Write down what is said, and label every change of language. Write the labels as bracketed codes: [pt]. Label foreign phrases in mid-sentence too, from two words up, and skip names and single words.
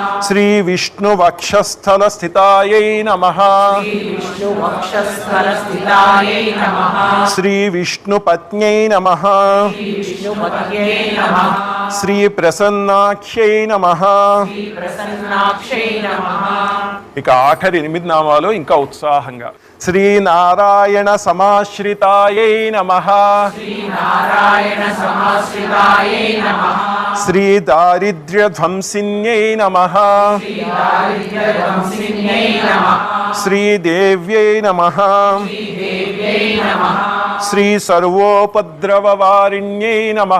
[sa] श्रीविष्णुवक्षस्थलस्थितायै नमः विष्णुवक्षस्थलस्थितायै नमः श्रीविष्णुपत्न्यै नमः विष्णुपत्यै नमः श्रीप्रसन्नाख्यै नमः प्रसन्नाक्षै नमः [te] ఇక ఆఖరి 8 నామాలు ఇంకా ఉత్సాహంగా [sa] శ్రీనారాయణ సమాశ్రితాయై నమః श्रीनारायण समाश्रितायै नमः శ్రీదారిద్ర్యధ్వంసిన్యై నమః दारिद्र्यध्वंसिन्यै नमः శ్రీదేవ్యై నమః देव्यै नमः శ్రీసర్వోపద్రవవారిణ్యై నమః